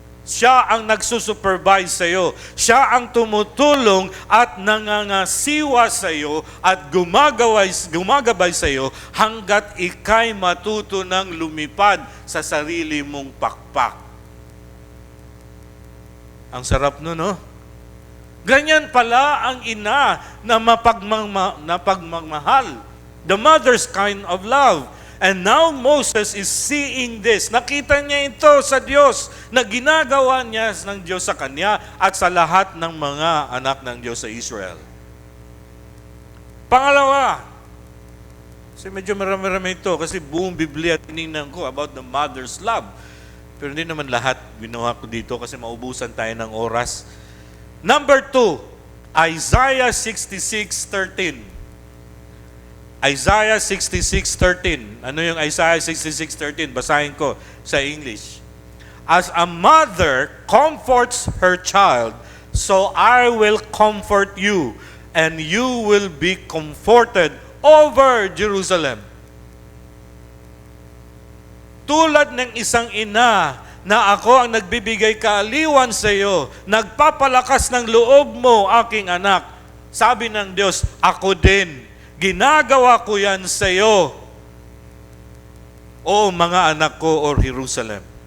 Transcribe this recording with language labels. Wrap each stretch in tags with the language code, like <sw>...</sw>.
<tl>Siya ang nagsusupervise sa iyo. Siya ang tumutulong at nangangasiwa sa iyo at gumagabay sa iyo hanggat ikay matuto ng lumipad sa sarili mong pakpak. Ang sarap nun, no? Ganyan pala ang ina na mapagmamahal.</tl> <en>The mother's kind of love. And now Moses is seeing this.</en> <tl>Nakita niya ito sa Diyos na ginagawa niya ng Diyos sa kanya at sa lahat ng mga anak ng Diyos sa Israel. Pangalawa, kasi medyo marami-rami ito kasi buong Biblia tinignan ko</tl> <en>about the mother's love.</en> <tl>Pero hindi naman lahat ginawa ko dito kasi maubusan tayo ng oras. Number 2, Isaiah 66:13. Isaiah 66:13. Ano yung Isaiah 66:13? Basahin ko sa English.</tl> <en>As a mother comforts her child, so I will comfort you, and you will be comforted over Jerusalem.</en> <tl>Tulad ng isang ina na ako ang nagbibigay kaaliwan sa iyo, nagpapalakas ng loob mo, aking anak. Sabi ng Diyos, ako din. Ginagawa ko yan sa iyo, o mga anak ko, or Jerusalem.</tl>